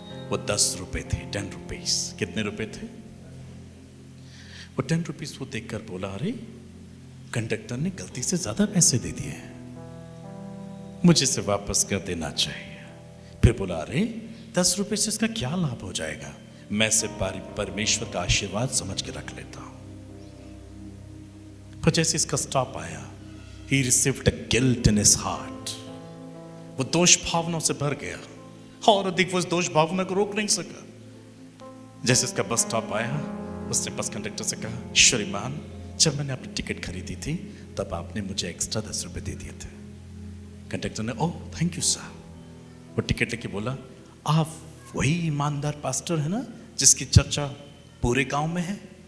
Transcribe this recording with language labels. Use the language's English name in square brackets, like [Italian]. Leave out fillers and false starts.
[Hindi] वो 10 रुपए थे, 10 रुपीज। कितने रुपए थे? वो 10 रुपीज वो देखकर बोला, अरे कंडक्टर ने गलती से ज्यादा पैसे दे दिए, मुझे इसे वापस कर देना चाहिए। फिर बोला, अरे 10 रुपए से इसका क्या लाभ हो जाएगा, मैं इसे परमेश्वर का आशीर्वाद समझ के रख लेता हूं। पर जैसे इसका स्टॉप आया, [English] he received a guilt in his heart। [Hindi] वो दोष भावनाओं से भर गया और अधिक वो इस दोष भावना को रोक नहीं सका। जैसे इसका बस स्टॉप आया, उसने बस कंडक्टर से कहा, श्रीमान, जब मैंने अपनी टिकट खरीदी थी तब आपने मुझे एक्स्ट्रा 10 रुपए दे दिए थे। कंडक्टर ने, [English] Oh thank you sir. [Hindi] वो टिकट लेके बोला, आप वही ईमानदार पास्टर है ना जिसकी चर्चा पूरे गांव में है?